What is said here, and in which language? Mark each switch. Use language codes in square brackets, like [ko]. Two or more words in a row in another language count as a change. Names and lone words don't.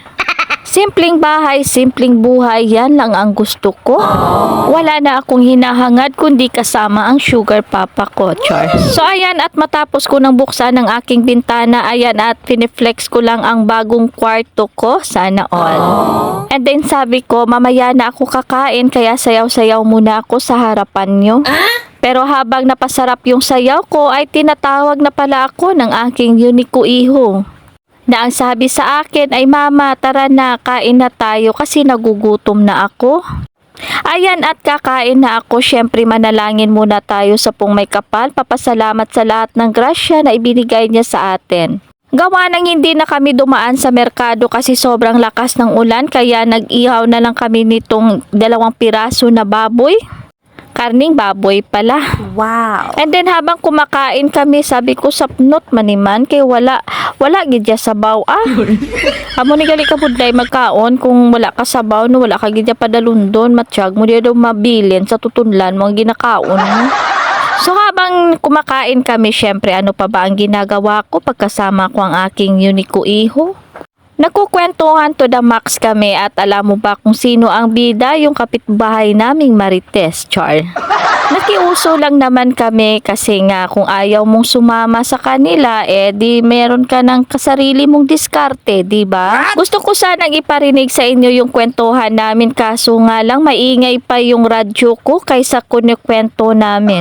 [tl] Simpleng bahay, simpleng buhay, yan lang ang gusto ko. Wala na akong hinahangad kundi kasama ang sugar papa ko, char. So ayan, at matapos ko nang buksan ng aking bintana, ayan, at piniflex ko lang ang bagong kwarto ko, sana all. And then sabi ko, mamaya na ako kakain, kaya sayaw-sayaw muna ako sa harapan nyo. Pero habang napasarap yung sayaw ko, ay tinatawag na pala ako ng aking Unico Iho. Na ang sabi sa akin ay, Mama, tara na, kain na tayo kasi nagugutom na ako. Ayan, at kakain na ako. Syempre manalangin muna tayo sa pong may kapal. Papasalamat sa lahat ng grasya na ibinigay niya sa atin. Gawa nang hindi na kami dumaan sa merkado kasi sobrang lakas ng ulan, kaya nag-ihaw na lang kami nitong 2 piraso na baboy. Karning baboy pala. Wow. And then habang kumakain kami, sabi ko, [hil] sapnot maniman kay wala gidya sabaw. Amo ni gali ka budlay magkaon kung wala ka sabaw, no, wala ka gidya padalundon, matsyag mo diya daw mabilin sa tutunlan mo ang ginakaon mo. [tl] So habang kumakain kami, syempre ano pa ba ang ginagawa ko pagkasama ko ang aking Unico Iho? Nagkukwentuhan [en] to the max [tl] kami at alam mo ba kung sino ang bida? Yung kapitbahay naming Marites, char. Nakiuso lang naman kami kasi nga kung ayaw mong sumama sa kanila, di meron ka ng kasarili mong diskarte, di ba? Gusto ko sanang iparinig sa inyo yung kwentuhan namin, kaso nga lang maingay pa yung radyo ko kaysa kunikwento namin.